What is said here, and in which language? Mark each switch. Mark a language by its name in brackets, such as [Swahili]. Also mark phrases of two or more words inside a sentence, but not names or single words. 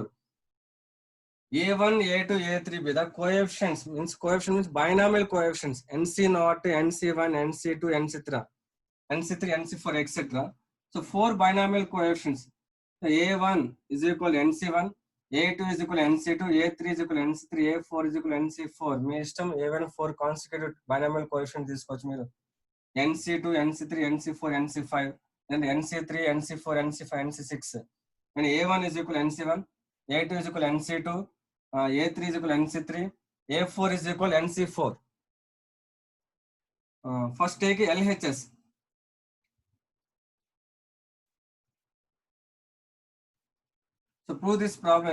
[English] A1, A2, A3 be the coefficients, means binomial coefficients, NC0, NC1, NC2, NC3, NC3, NC4, etc. So 4 binomial coefficients. So A1 is equal to NC1, A2 is equal to NC2, A3 is equal to NC3, A4 is equal to NC4. [Telugu] మీ ఇష్టం ఏవైనా 4 [English] consecutive binomial coefficients [Telugu] తీసుకోవచ్చు మీరు. [English] NC2, NC3, NC4, NC5. then NC3, NC4, NC5, NC6. And A1 is equal to NC1, A2 is equal to NC2, A3 is equal to NC3, A4 is equal to NC4. First take LHS. So prove this problem.